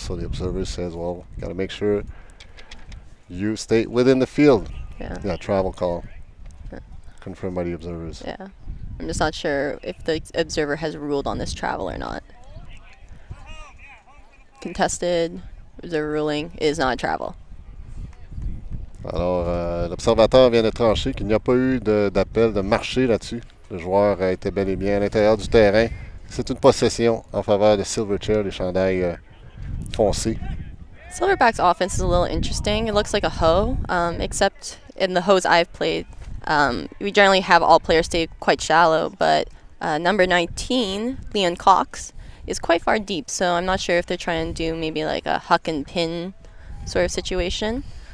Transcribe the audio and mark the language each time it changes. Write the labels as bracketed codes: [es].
[en] So the observer says, well, got to make sure you stay within the field. Yeah. Travel call. Confirmed by the observers. Yeah. I'm just not sure if the observer has ruled on this travel or not. Contested. Observer ruling is not travel. [fr] Alors, l'observateur vient de trancher qu'il n'y a pas eu d'appel de marché là-dessus. Le joueur était bel et bien à l'intérieur du terrain. C'est une possession en faveur de Silverchair, les chandails foncés. [en] Silverback's offense is a little interesting. It looks like a hoe, except in the hoes I've played, we generally have all players stay quite shallow, but number 19, Leon Cox, is quite far deep, so I'm not sure if they're trying to do maybe like a huck and pin sort of situation.